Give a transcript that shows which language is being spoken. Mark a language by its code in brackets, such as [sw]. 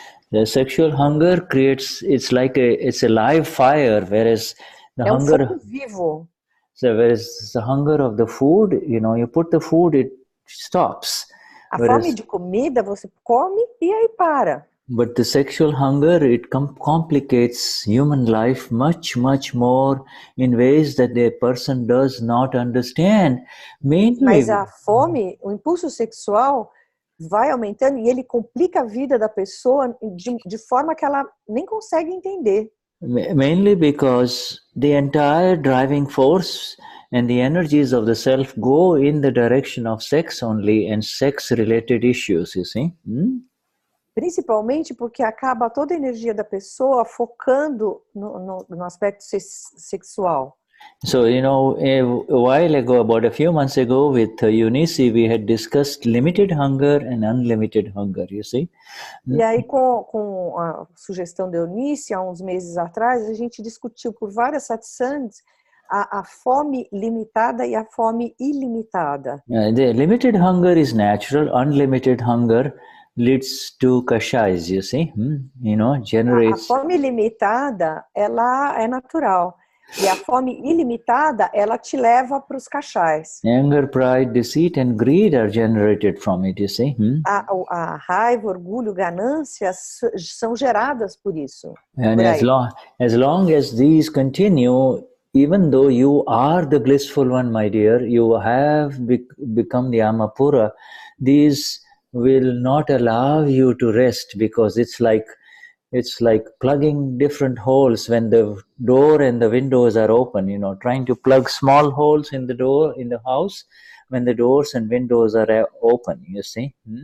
[en] The sexual hunger creates, it's a live fire, whereas the hunger, [pt] fogo vivo. [en] So whereas the hunger of the food, you put the food, it stops. [pt] A fome de comida, você come e aí para. [en] But the sexual hunger, it complicates human life much, much more in ways that the person does not understand. [pt] Mas a fome, o impulso sexual vai aumentando e ele complica a vida da pessoa de forma que ela nem consegue entender. [en] Mainly because the entire driving force and the energies of the self go in the direction of sex only and sex-related issues, you see. [pt] Principalmente porque acaba toda a energia da pessoa focando no aspecto sexual. [en] So, a while ago, about a few months ago, with Eunice, we had discussed limited hunger and unlimited hunger, you see. [pt] E aí, com a sugestão de Eunice, há uns meses atrás, a gente discutiu por várias satsangs a fome limitada e a fome ilimitada. [en] The limited hunger is natural, unlimited hunger leads to kashais, you see, generates. [pt] A fome limitada, ela é natural. E a fome ilimitada, ela te leva para os kashais. [en] Anger, pride, deceit and greed are generated from it, you see. [pt] A raiva, orgulho, ganância são geradas por isso. [en] And as long as these continue, even though you are the blissful one, my dear, you have become the Amapura, these will not allow you to rest, because it's like plugging different holes when the door and the windows are open, trying to plug small holes in the door in the house when the doors and windows are open, you see.